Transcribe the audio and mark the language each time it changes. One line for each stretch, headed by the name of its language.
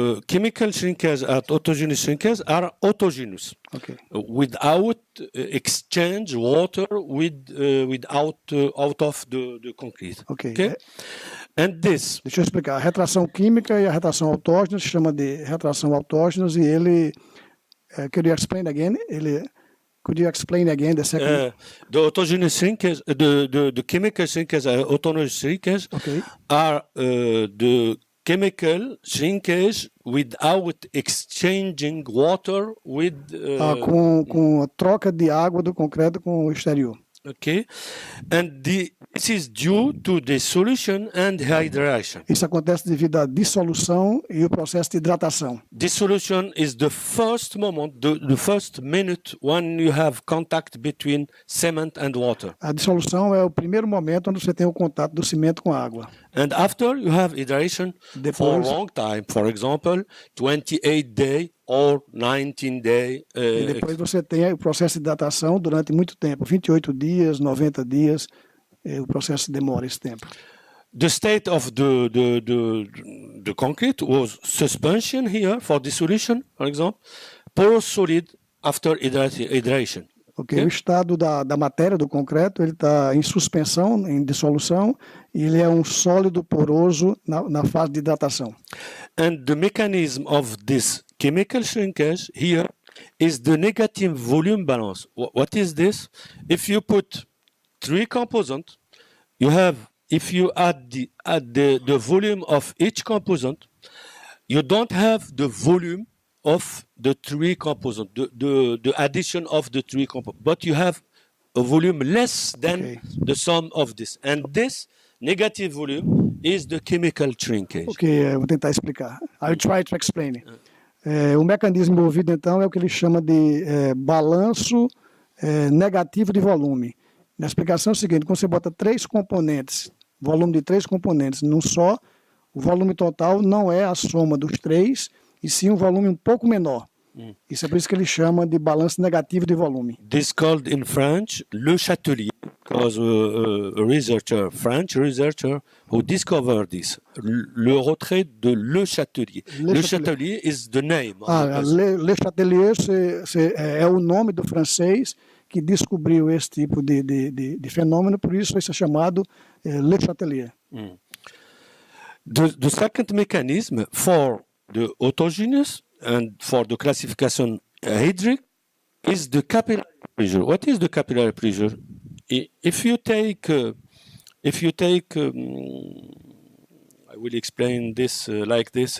English: Chemical shrinkage and autogenous shrinkage are autogenous, okay, without exchange water out of the concrete. Okay. Okay? And this.
Portuguese: Deixa eu explicar. A retração química e a retração autógena se chama de retração autógenas, e ele
English: could you explain again the second? The autogenous shrinkage, the chemical shrinkage, autogenous shrinkage, okay, are the chemical shrinkage without exchanging water with...
Portuguese: com a troca de água do concreto com o exterior.
English: Okay, and this is due to dissolution and hydration.
Portuguese: Isso acontece devido à dissolução e o processo de hidratação.
English: Dissolution is the first moment, the first minute when you have contact between cement and water.
Portuguese: A dissolução é o primeiro momento onde você tem o contato do cimento com a água.
English: And after you have hydration for a long time, for example, 28 days or 19 days.
Portuguese: E depois você tem o processo de hidratação durante muito tempo, 28 dias, 90 dias, o processo demora esse tempo.
English: The state of the concrete was suspension here for dissolution, for example, porous solid after hydration. Okay.
Portuguese: O estado da matéria do concreto, ele está em suspensão, em dissolução, e ele é um sólido poroso na fase de hidratação.
English: And the mechanism of this chemical shrinkage here is the negative volume balance. What is this? If you put three components, if you add the volume of each component, you don't have the volume of the three components, the addition of the three components, but you have a volume less than the sum of this. And this negative volume is the chemical shrinkage.
Portuguese: Ok, vou tentar explicar.
English: I'll try to explain.
Portuguese: O mecanismo envolvido, então, é o que ele chama de balanço negativo de volume. Na explicação é o seguinte: quando você bota três componentes, volume de três componentes num só, o volume total não é a soma dos três, e sim um volume um pouco menor. Isso é por isso que ele chama de balanço negativo de volume.
English: This called in French le chatelier, because a French researcher who discovered this.
French: Le retrait de le chatelier.
English: Le chatelier is the name.
Portuguese: Le chatelier é o nome do francês que descobriu esse tipo de fenômeno, por isso isso é chamado le chatelier.
English: The second mechanism for the autogenous and for the classification hydric is the capillary pressure. What is the capillary pressure? If you take, I will explain this like this.